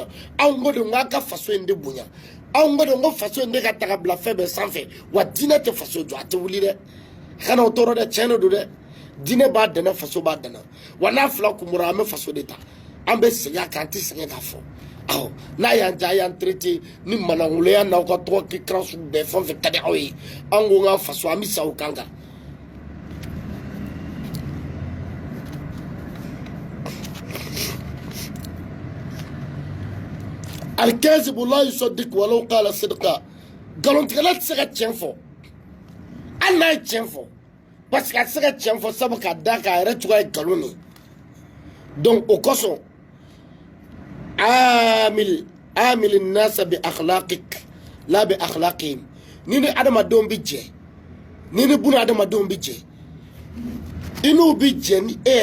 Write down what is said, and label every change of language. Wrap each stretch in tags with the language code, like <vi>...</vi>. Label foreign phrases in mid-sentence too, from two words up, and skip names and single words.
<bm>anw ko de n k'a ka faso in de bonya anw ko de n ko faso in de ka taga bila fɛn bɛɛ sanfɛ wa diinɛ tɛ faso jɔ a tɛ wuli dɛ kana o tɔɔrɔ dɛ tiɲɛ de don dɛ diinɛ b'a dana faso b'a dana wa n'a fila kunbura an bɛ faso de ta an bɛ segin a kan an tɛ sɛgɛn k'a fɔ awɔ n'a y'an diya a y'an traité ni manangoloya n'aw ka tɔgɔ kikan sugu bɛɛ fɛn fɛn ka di aw ye an ko n ka faso an bɛ sa o kan kan</bm> <ar>الكاذب لا يصدق ولو قال صدقا</ar> <bm>galontigɛla tɛ se ka tiɲɛ fɔ hali n'a ye tiɲɛ fɔ</bm> <fr>parce que</fr> <bm>a se ka tiɲɛ fɔ sabu k'a da k'a yɛrɛ cogoya ye nkalon de donc o kosɔn</bm> <ar>عامل الناس بأخلاقك لا بأخلاقهم</ar> <bm>ni ni adamadenw bi jɛ ni ni buna adamadenw bi jɛ i n'u bi jɛ ni e</bm>